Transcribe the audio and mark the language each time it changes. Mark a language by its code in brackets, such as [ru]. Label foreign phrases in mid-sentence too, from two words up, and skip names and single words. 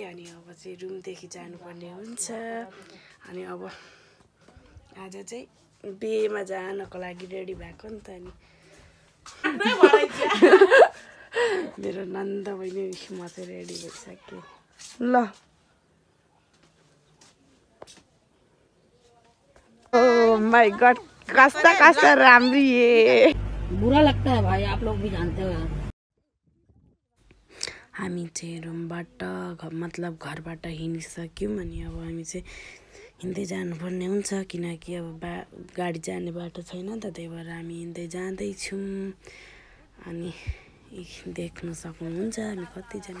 [ne] अनि अब चाहिँ रुमदेखि जानुपर्ने हुन्छ। अनि अब आज चाहिँ बिहेमा जानको लागि रेडी भएको नि त। अनि मेरो नन्द बहिनी म चाहिँ रेडी भइसकेँ। ल [en] my god [ne] कस्ता राम्री है। [hi] बुरा लगता है भाई, आप लोग भी जानते हो यार। [ne] हामी चाहिँ रुमबाट मतलब घरबाट हिँडिसक्यौँ। अनि अब हामी चाहिँ हिँड्दै जानुपर्ने हुन्छ किनकि अब गाडी जाने बाटो छैन नि त, त्यही भएर हामी हिँड्दै जाँदैछौँ। अनि देख्न सक्नुहुन्छ हामी कतिजना।